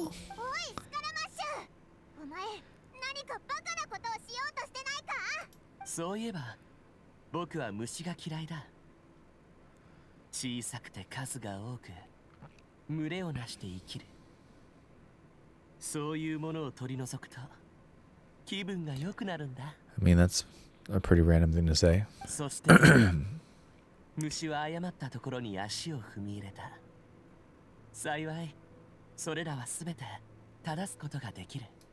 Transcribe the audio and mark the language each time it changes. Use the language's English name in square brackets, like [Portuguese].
[Japanese] おい、スカラマッシュ。お前、何かバカなことをしようとしてないか？そういえば僕は虫が嫌いだ。小さくて数が多く群れをなして生きる。そういうものを取り除くと気分が良くなるんだ。 [English] I mean, that's a pretty random thing to say. [Japanese] そして虫は誤ったところに足を踏み入れた。幸いそれらはすべて正すことができる。